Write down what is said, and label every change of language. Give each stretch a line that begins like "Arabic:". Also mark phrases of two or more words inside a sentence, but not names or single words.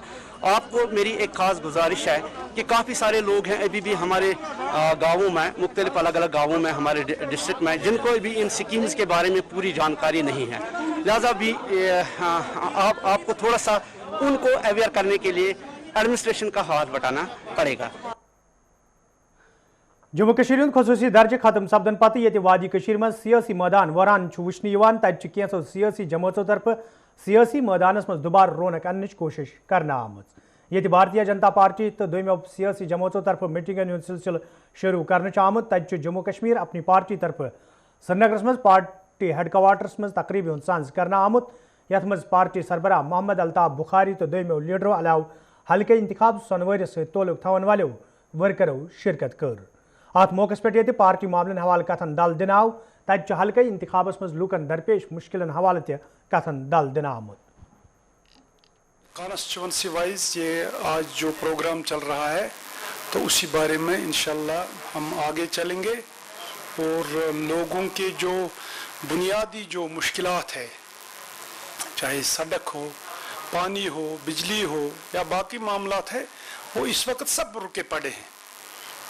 Hindi: आपको मेरी एक ख़ास गुजारिश है कि काफ़ी सारे लोग हैं अभी भी हमारे गाँवों में, मुख्तलिफ अलग अलग गाँवों में हमारे डिस्ट्रिक्ट में, जिनको भी इन स्कीम्स के बारे में पूरी जानकारी नहीं है, लिहाजा भी आपको थोड़ा सा उनको अवेयर करने के लिए एडमिनिस्ट्रेशन का हाथ बटाना पड़ेगा।
Kashmiri: जम्मू कश्मीर हुंद खसूसी दर्ज खत्म सपदन पत्त ये वादी कश्मीर में सियासी मैदान वरान वुचन, तत कैंसो सियासी जमातों तरफ सियासी मैदानस मज दुबार रौनक अन्नच कोशिश करना आमत। ये भारतीय जनता पार्टी तो दोमो सियासी जमातों तरफ मीटिंगन हुंद सिलसिल शुरू करने आमुत, तत जम्मू कश्मीर अपनी पार्टी तरफ श्रीनगरस मज
English: party headquarters
Kashmiri: मज तकरीब हुंद सांझ करना आमुत, यथ मज पार्टी सरबराह मोहम्मद अल्ताफ बुखारी तो दोमो लीडरों अलाव हल्के इंतखाब सनवर तोलुक थवन वालों वर्करों शिरकत कर। अत मौके पे पार्टी मामलन हवाले कथन दल दिन आव, तत हल्के इंतखाबस मज लूकन दरपेश मुश्किलन हवाले ते कथन दल दिन आमुत।
English: constituency wise
Hindi: ये आज जो प्रोग्राम चल रहा है तो उसी बारे में इंशाल्लाह हम आगे चलेंगे और लोगों के जो बुनियादी जो मुश्किलात है, चाहे सड़क हो, पानी हो, बिजली हो या बाकी मामलात है, वो इस वक्त सब रुके पड़े हैं।